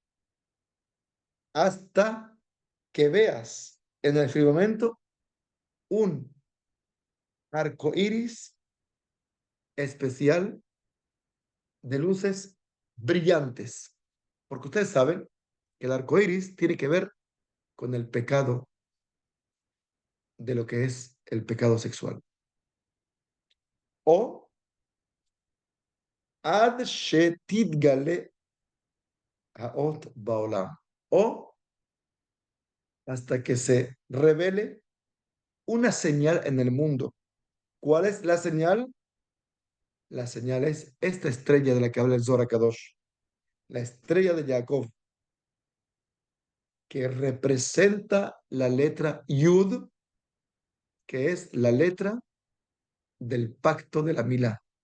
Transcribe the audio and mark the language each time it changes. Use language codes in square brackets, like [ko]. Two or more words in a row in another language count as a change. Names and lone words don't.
[es] hasta que veas en el firmamento un arco iris especial de luces brillantes. Porque ustedes saben que el arco iris tiene que ver con el pecado de lo que es el pecado sexual. [he] או עד שתתגלה האות בעולם. [es] O hasta que se revele una señal en el mundo. ¿Cuál es la señal? La señal es esta estrella de la que habla el Zohar Kadosh, la estrella de Jacob, que representa la letra Yud, que es la letra del pacto de la Milá.